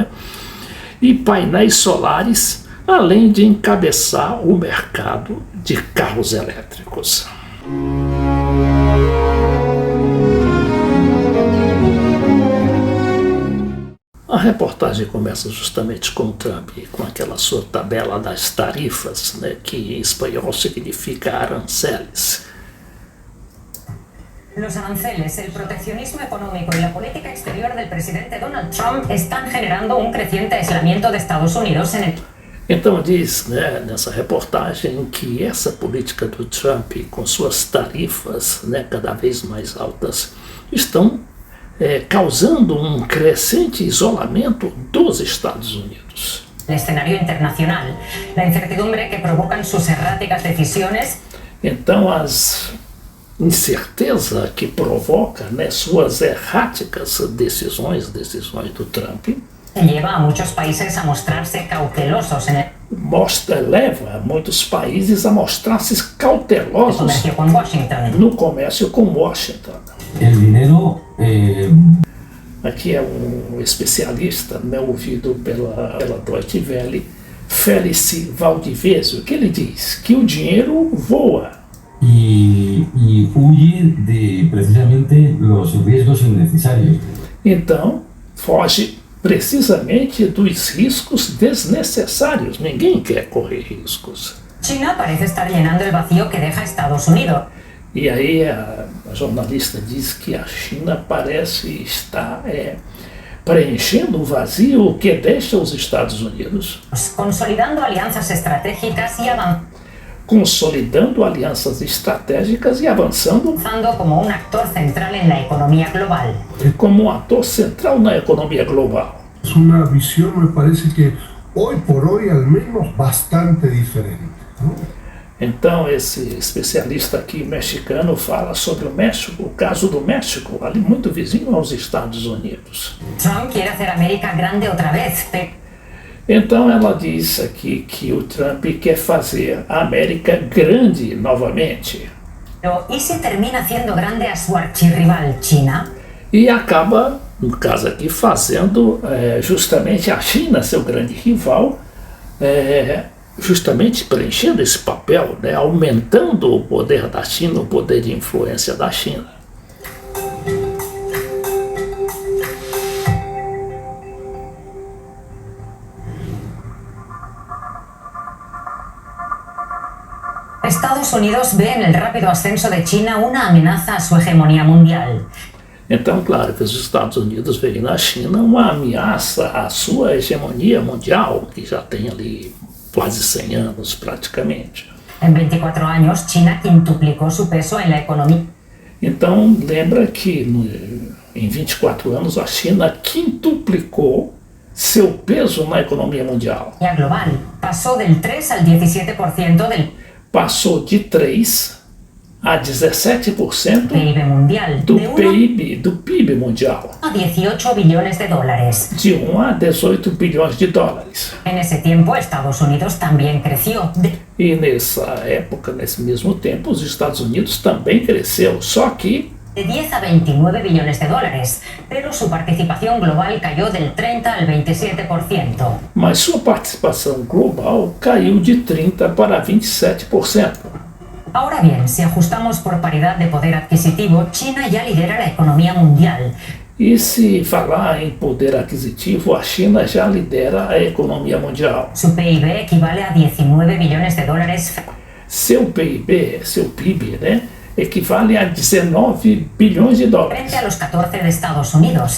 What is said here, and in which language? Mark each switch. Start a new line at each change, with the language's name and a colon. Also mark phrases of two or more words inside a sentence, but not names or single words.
Portuguese: E painéis solares, além de encabeçar o mercado de carros elétricos. A reportagem começa justamente com o Trump, com aquela sua tabela das tarifas, né, que em espanhol significa aranceles.
Spanish: Los aranceles, el proteccionismo económico y la política exterior del presidente Donald Trump están generando un creciente aislamiento de Estados Unidos en el...
Portuguese: Então diz, né, nessa reportagem que essa política do Trump, com suas tarifas, né, cada vez mais altas, estão causando um crescente isolamento dos Estados Unidos.
Spanish: El escenario internacional, la incertidumbre que provocan sus erráticas decisiones.
Portuguese: Então as incerteza que provoca, né, suas erráticas decisões do Trump,
Spanish: lleva a muchos países a mostrarse cautelosos en el
Portuguese: leva muitos países a mostrar-se cautelosos
Spanish: comercio con Washington.
Portuguese: no comércio com Washington.
Spanish: El dinero...
Portuguese: Aqui é um especialista, né, ouvido pela Deutsche Welle, Félix Valdivieso, que ele diz que o dinheiro voa.
Spanish: Y huye de precisamente los riesgos innecesarios.
Portuguese: Então, foge precisamente dos riscos desnecessários. Ninguém quer correr riscos.
Spanish: China parece estar llenando el vacío que deja Estados Unidos.
Portuguese: E aí a jornalista diz que a China parece estar preenchendo o vazio que deixa os Estados Unidos.
Spanish: Consolidando alianzas estratégicas y
Portuguese: Consolidando alianças estratégicas e avançando
Spanish: como un actor central en la economía global.
Portuguese: Como um ator central na economia global.
Spanish: Es una visión, me parece que hoy por hoy al menos bastante diferente, ¿no?
Portuguese: Então esse especialista aqui mexicano fala sobre o México, o caso do México, ali muito vizinho aos Estados Unidos.
Spanish: Trump quiere hacer América grande otra vez.
Portuguese: Então ela diz aqui que o Trump quer fazer a América grande novamente.
Spanish: ¿Y si termina haciendo grande a su archirrival China?
Portuguese: E acaba, no caso aqui, fazendo justamente a China seu grande rival, justamente preenchendo esse papel, né, aumentando o poder da China, o poder de influência da China.
Spanish: Estados Unidos ve en el rápido ascenso de China una amenaza a su hegemonía mundial.
Portuguese: Então, claro que os Estados Unidos veem na China uma ameaça à sua hegemonia mundial, que já tem ali quase 100 anos praticamente.
Spanish: En 24 años, China quintuplicó su peso en la economía.
Portuguese: Então, lembra que em 24 anos a China quintuplicou seu peso na economia mundial.
Spanish: Global pasó del 3 al 17% del...
Portuguese: Passou de 3 a 17%
Spanish: PIB mundial
Portuguese: do de 1 PIB mundial,
Spanish: a 18 billones de dólares.
Portuguese: de 1 a 18 bilhões de dólares.
Spanish: En ese tiempo, Estados Unidos también creció
Portuguese: E nessa época, nesse mesmo tempo, os Estados Unidos também cresceu, só que
Spanish: de 10 a 29 billones de dólares, pero su participación global cayó del 30 al 27%.
Portuguese: mas sua participação global caiu de 30% para 27%.
Spanish: Ahora bien, si ajustamos por paridad de poder adquisitivo, China ya lidera la economía mundial.
Portuguese: E se falar em poder aquisitivo, a China já lidera a economia mundial.
Spanish: Su PIB equivale a 19 billones de dólares
Portuguese: Seu PIB, seu PIB, né, equivale a 19 bilhões de dólares,
Spanish: frente a los 14 de Estados Unidos.